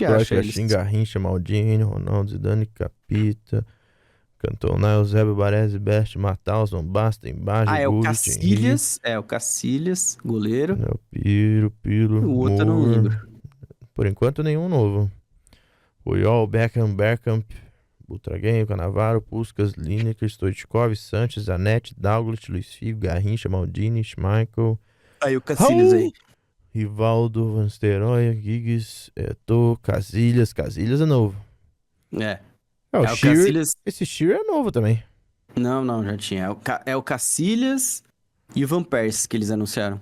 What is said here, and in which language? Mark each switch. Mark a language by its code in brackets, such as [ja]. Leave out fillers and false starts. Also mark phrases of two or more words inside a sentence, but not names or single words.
[pt] gente acha Kroos, eles. Garrincha, Maldini, Ronaldo, Zidane, Capita, Cantona, Eusébio, Baresi, Best, Mataus, Basta, Embaixo, É o Gullit, Henry, Cacilhas. É o Cacilhas, goleiro. Piro, O outro eu não Moore. lembro. Por enquanto, nenhum novo. Puyol, Bergkamp, Butraguenho, Canavaro, Puskas, Lineker, Stoichkov, Sanches, Zanetti, Dalglish, Luiz Figo, Garrincha, Maldini, Schmeichel, Aí o Cacilhas aí. Rivaldo, Van Nistelrooy, Giggs, Eto'o, Casilhas. Casilhas é novo. É. É, o É o Shearer. Cacilhas. Esse Shearer é novo também. Não, já tinha. É o Cacilhas e o Van Persie que eles anunciaram.